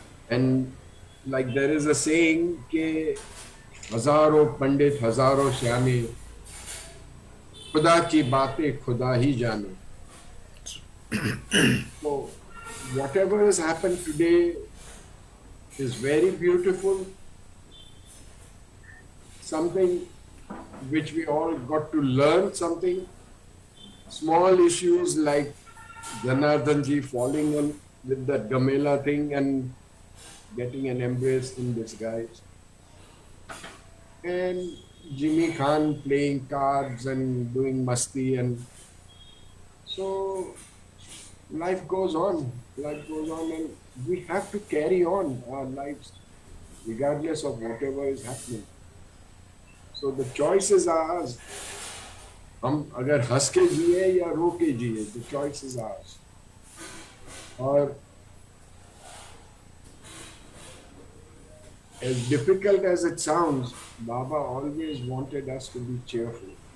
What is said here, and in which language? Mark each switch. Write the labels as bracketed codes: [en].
[en] And like there is a saying, [hi] ke हजारों पंडित हजारों श्यामे खुदा की बातें खुदा ही जाने. [en] So whatever has happened today is very beautiful, something which we all got to learn something. Small issues like Janardhanji falling on with that Gamela thing and getting an embrace in disguise, and Jimmy Khan playing cards and doing masti, and so life goes on, and we have to carry on our lives regardless of whatever is happening. So the choice is ours. [hi] हम अगर हंस के जिए या रो के जिए, [en] the choice is ours. और as difficult as it sounds, Baba always wanted us to be cheerful.